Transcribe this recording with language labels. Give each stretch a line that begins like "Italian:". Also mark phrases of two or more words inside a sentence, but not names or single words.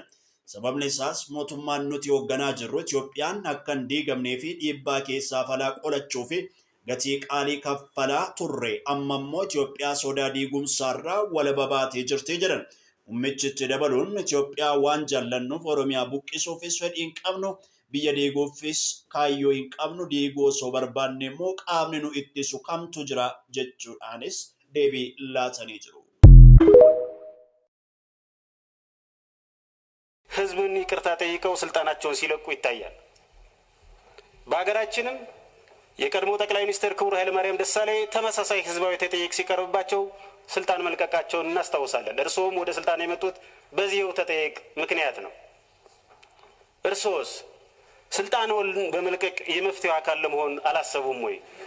Oromo: Sababni isaas mootummaan nuti hoogganaa jirru Itoophiyaan akka hin diigamnee fi dhiibbaa keessaa falaa qolachuu fi gatii qaalii kaffalaa turre amma immoo Itoophiyaa sodaa diigumsaarraa walaba baatee jirti jedhan. Uummichitti dabaluun Itoophiyaa waan jaallannuuf Oromiyaa buqqisuufis fedhii hin qabnu, biyya diiguufis kaayyoo hin qabnu, diiguu osoo barbaanne immoo qaamni nu ittisu kamtu jira jechuudhaanis deebii laatanii jiru.
Amharic: ህዝብን ይቅርታ ጠይቀው ስልጣናቸውን ሲለቁ ይታያል። በሀገራችንም የቀድሞ ጠቅላይ ሚኒስትር ክቡር ኃይለማርያም ደሳለኝ ተመሳሳይ ህዝባዊ ተጠይቅ ሲቀርብባቸው ስልጣን መልቀቃቸውን እናስታውሳለን። እርሶም ወደ ስልጣን የመጡት በዚህው ተጠይቅ ምክንያት ነው። እርሶስ ስልጣንዎን በመልቀቅ የመፍትሄው አካል ለመሆን አላሰቡም ወይ?